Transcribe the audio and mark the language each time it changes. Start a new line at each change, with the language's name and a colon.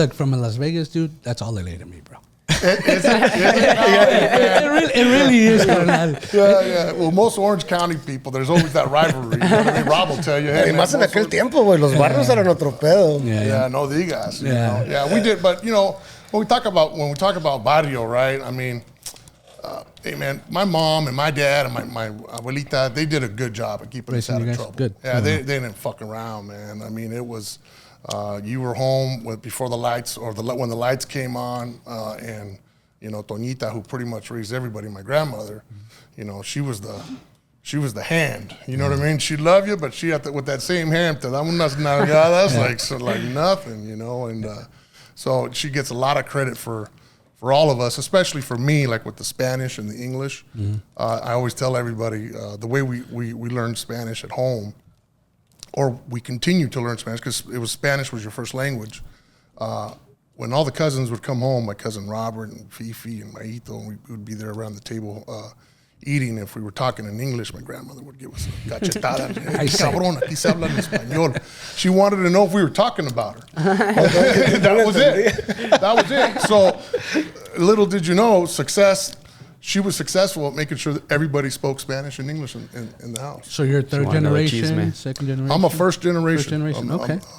English: From a Las Vegas, dude, that's all they to me, bro. It really is. Yeah. Well, most Orange County people, there's always that rivalry. Rob will tell you. Hey,
Spanish: más en aquel tiempo, güey, los barrios eran otro pedo. Yeah, no digas.
English: Yeah, we did, but when we talk about barrio, right? I mean, hey man, my mom and my dad and my abuelita, they did a good job of keeping us out of trouble. Good. Yeah, they didn't fuck around, man. I mean, it was. You were home before the lights, or when the lights came on, and Tonita, who pretty much raised everybody, my grandmother, she was the hand. You know what I mean? She loved you, but she had with that same hand,
Spanish: te damos unas nalgadas
English: like nothing, and so she gets a lot of credit for for all of us, especially for me, like with the Spanish and the English, I always tell everybody the way we learn Spanish at home, or we continue to learn Spanish because Spanish was your first language. When all the cousins would come home, my cousin Robert and Fifi and Maito, and we would be there around the table eating. If we were talking in English, my grandmother would give us a cachetada.
Spanish: Hey, cabrón, aquí se habla en español.
English: She wanted to know if we were talking about her. That was it. That was it. So little did you know, she was successful at making sure that everybody spoke Spanish and English in the house. So you're third generation, second generation? I'm a first generation. First generation, okay.